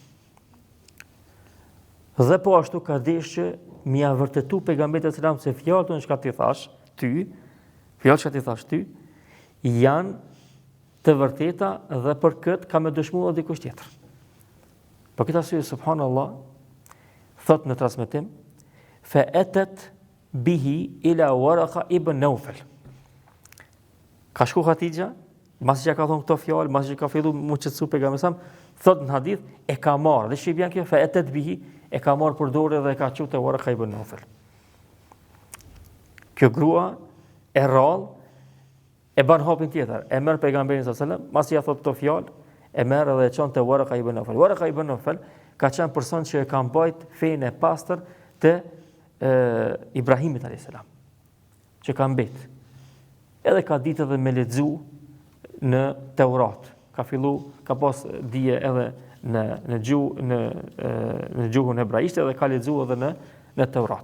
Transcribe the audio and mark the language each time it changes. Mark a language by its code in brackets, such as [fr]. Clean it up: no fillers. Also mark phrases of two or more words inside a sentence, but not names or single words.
[sq] Dhe po ashtu ka desht që mi ia vërtetu pejgamberit selam se fjalët që ti thash ty, janë të vërteta dhe për këtë ka me dëshmuar dikush tjetër. Për këtë arsye subhanallah thot në transmetim [ar] fa atat bihi ila [sq] Waraka ibn Nawfal. Ka shku Hatixha, mbasi që ka thonë këto fjalë, mbasi që ka filluar mu qetësu pejgamberi sa, thot në hadith e ka marrë, dhe shqipjan kjo [ar] fa atat bihi [sq] e ka marrë për dorë dhe e ka çuar te Waraka ibn Nawfal. Kjo grua e rrallë e ban hapin tjetër, e merr pejgamberin [ar] sallallahu alajhi wasallam, [sq] mbasi ja thot këto fjalë, e merr dhe e çon te Waraka ibn Nawfal. Waraka ibn Nawfal ka qenë person që e ka mbajt fenë e pastër të Ibrahimit [ar] alayhis salam, [sq] që ka mbet. Edhe ka ditë edhe me lexu në Teurat. Ka pas dije edhe në gjuhën hebraishte dhe ka lexu edhe në Teurat.